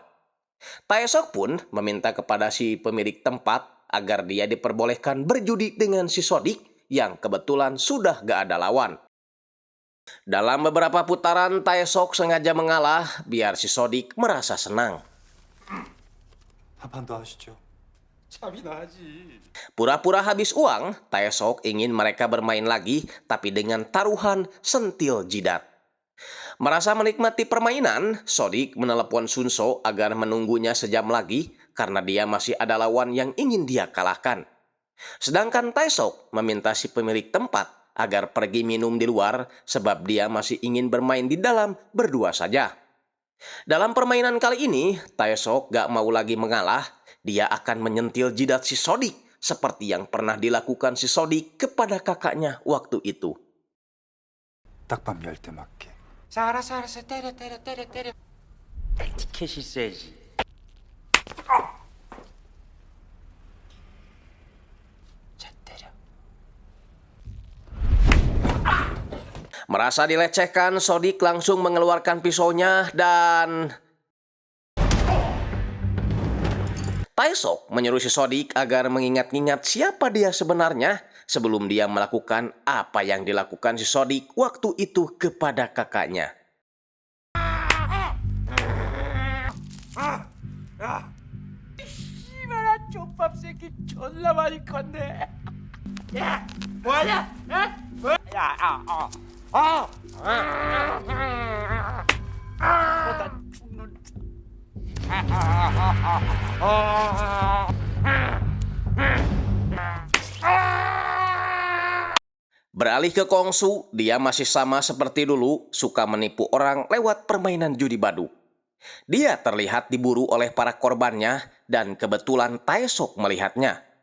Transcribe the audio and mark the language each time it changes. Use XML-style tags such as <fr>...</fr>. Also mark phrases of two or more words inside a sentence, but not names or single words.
<id>Taesok pun meminta kepada si pemilik tempat agar dia diperbolehkan berjudi dengan si Sodik yang kebetulan sudah gak ada lawan. Dalam beberapa putaran, Taesok sengaja mengalah biar si Sodik merasa senang.</id> <ko>한 판 더 하시죠. 참이나 하지.</ko> <id>Pura-pura habis uang, Taesok ingin mereka bermain lagi tapi dengan taruhan sentil jidat. Merasa menikmati permainan, Sodik menelepon Sunso agar menunggunya sejam lagi karena dia masih ada lawan yang ingin dia kalahkan. Sedangkan Taesok meminta si pemilik tempat agar pergi minum di luar sebab dia masih ingin bermain di dalam berdua saja. Dalam permainan kali ini, Taesok gak mau lagi mengalah, dia akan menyentil jidat si Sodik seperti yang pernah dilakukan si Sodik kepada kakaknya waktu itu.</id> <ko>딱밤 열 때 맞게. 자, 알았어. 때려. 티켓이 있어야지. 자, 때려.</ko> <id>Merasa dilecehkan, Sodik langsung mengeluarkan pisaunya dan Taesok menyuruh si Sodik agar mengingat-ingat siapa dia sebenarnya sebelum dia melakukan apa yang dilakukan si Sodik waktu itu kepada kakaknya.</id> <ko>씨발아 족밥 새끼 존나 많이 컸네. 야, 뭐하냐? 나 죽는다.</ko> <id>Beralih ke Kongsu, dia masih sama seperti dulu, suka menipu orang lewat permainan judi baduk. Dia terlihat diburu oleh para korbannya dan kebetulan Taesok melihatnya.</id>